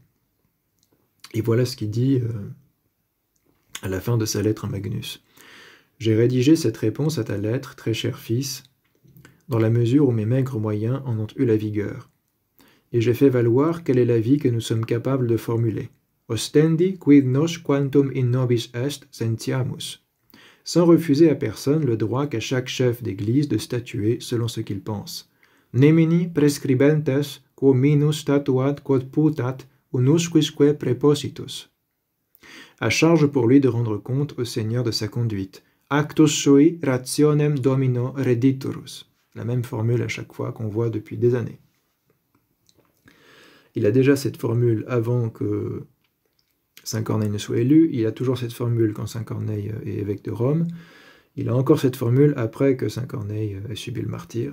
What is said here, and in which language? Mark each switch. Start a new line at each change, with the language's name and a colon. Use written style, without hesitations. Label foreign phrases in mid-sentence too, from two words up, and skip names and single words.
French: Et voilà ce qu'il dit à la fin de sa lettre à Magnus. « J'ai rédigé cette réponse à ta lettre, très cher fils, dans la mesure où mes maigres moyens en ont eu la vigueur. Et j'ai fait valoir quel est l'avis que nous sommes capables de formuler.
Latin: Ostendi quid nos quantum in nobis est sentiamus.
French: Sans refuser à personne le droit qu'a chaque chef d'église de statuer selon ce qu'il pense.
Latin: Nemini prescribentes quo minus statuat quod putat unusquisque prepositus.
French: À charge pour lui de rendre compte au Seigneur de sa conduite.
Latin: Actus sui rationem domino rediturus.
French: La même formule à chaque fois qu'on voit depuis des années. Il a déjà cette formule avant que Saint Corneille ne soit élu, il a toujours cette formule quand Saint Corneille est évêque de Rome, il a encore cette formule après que Saint Corneille ait subi le martyre.